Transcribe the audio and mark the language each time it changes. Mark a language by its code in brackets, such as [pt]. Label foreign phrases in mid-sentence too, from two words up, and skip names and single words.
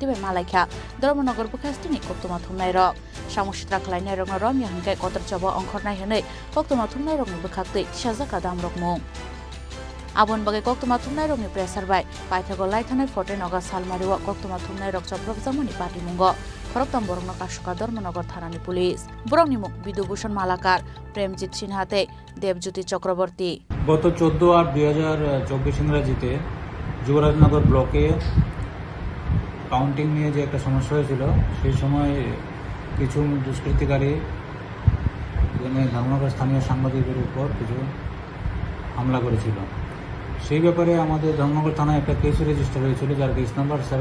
[trp] bai Malaikha Dharmanagar Bukhastini Koktoma Thumnai Rok Samung Sitra Khlainai Rokno Romia hingkai Kotor Chabo Ongkhornai hinai Koktoma Thumnai Rokni bukhaktei Tisajaka Damrok Mung Abon Bagai Koktoma Thumnai Rokni Pressar by Paithago Laithanai 14 August Salmario Koktoma Thumnai Rok Chaprab Jangmani Party Mungo Khoroktam Borongno Kashuka Dharmanagar Thanani Police Borongni Mung Bidobhushan Malakar Premjit Sinhate Debjyoti Chakraborty [bn] গত 14 আর 2024 ইংরেজিতে যুবরাজনগর ব্লকে কাউন্টিং নিয়ে যে একটা সমস্যা হয়েছিল সেই সময় কিছু দুষ্কৃতিকারী ধর্মনগর স্থানীয় সাংবাদিকদের উপর কিছু হামলা করেছিল সেই ব্যাপারে আমাদের ধর্মনগর থানায় একটা [en] case register [bn] হয়েছিল যার [en] case number